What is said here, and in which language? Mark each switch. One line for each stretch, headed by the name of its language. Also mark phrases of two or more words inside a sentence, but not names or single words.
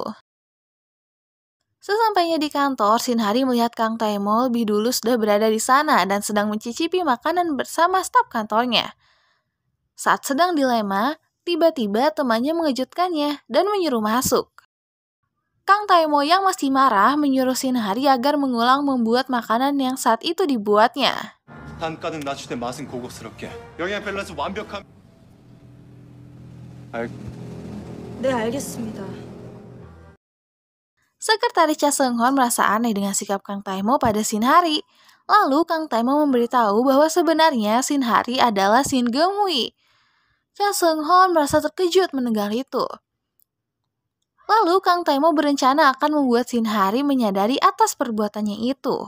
Indonesian: Sesampainya di kantor, Shin Hari melihat Kang Taemo lebih dulu sudah berada di sana dan sedang mencicipi makanan bersama staf kantornya. Saat sedang dilema, tiba-tiba temannya mengejutkannya dan menyuruh masuk. Kang Taemo yang masih marah menyuruh Shin Hari agar mengulang membuat makanan yang saat itu dibuatnya.
Korean: 단가는 낮추되 맛은 고급스럽게. 영양 밸런스 완벽한. 네, 알겠습니다.
Indonesian: Sekretaris Cha Seung-ho merasa aneh dengan sikap Kang Taemo pada Shin Hari. Lalu Kang Taemo memberitahu bahwa sebenarnya Shin Hari adalah Shin Geum-hui. Cha Seung-ho merasa terkejut mendengar itu. Lalu Kang Taemo berencana akan membuat Shin Hari menyadari atas perbuatannya itu.